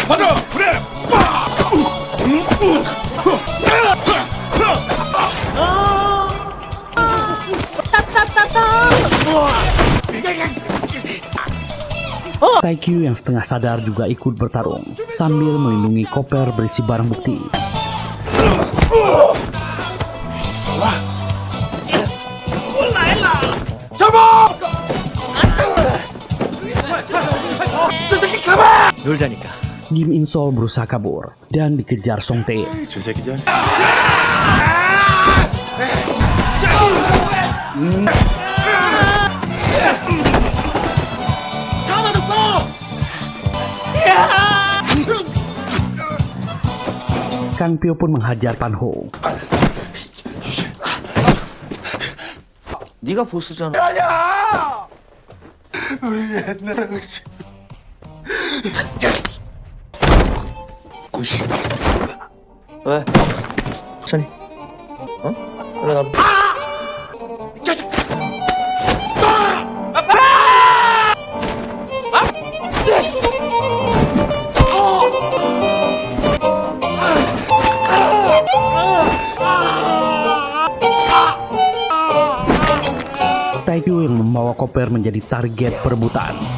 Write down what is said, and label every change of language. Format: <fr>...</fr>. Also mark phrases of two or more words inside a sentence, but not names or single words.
<ko>받아 그래.</ko> <id>Taekyu yang setengah sadar juga ikut bertarung sambil melindungi koper berisi barang bukti.</id> <ko>잡아. 저 새끼 가봐. 놀자니까.</ko> <id>Kim Insol berusaha kabur dan dikejar Song Tae.</id> <ko>저 새끼들.</ko> <id>Kang Pyo pun menghajar Pan Ho.</id> <ko>네가 보스잖아. 아니야. 우리 옛날에 그치. 왜? 천이. 어? 그래 나. 자식.</ko> <id>Taekyu yang membawa koper menjadi target perebutan.</id>